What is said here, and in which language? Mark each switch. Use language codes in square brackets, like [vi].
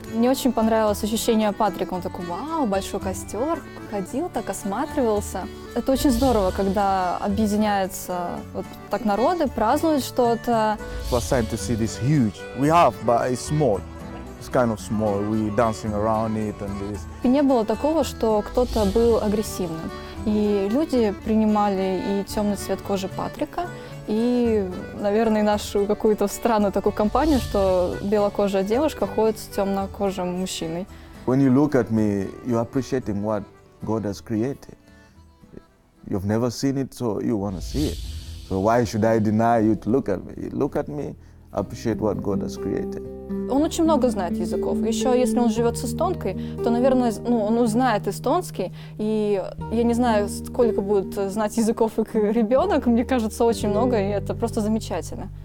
[ru] Мне очень понравилось ощущение Патрика. Он такой, вау, большой костер, ходил, так осматривался. Это очень здорово, когда объединяются вот так народы, празднуют что-то. [en] First time to see this huge. We have, but it's small. It's kind of small. We dancing around it and this. [ru] И не было такого, что кто-то был агрессивным. И люди принимали и темный цвет кожи Патрика, и, наверное, нашу какую-то странную такую компанию, что белокожая девушка ходит с темнокожим мужчиной. [en] When you look at me, you're appreciating what God has created. You've never seen it, so you want to see it. So why should I deny you to look at me? Look at me, appreciate what God has created. [ru] Он очень много знает языков. Еще если он живет с эстонкой, то, наверное, он узнает эстонский. И я не знаю, сколько будет знать языков их ребенок. Мне кажется, очень много, и это просто замечательно.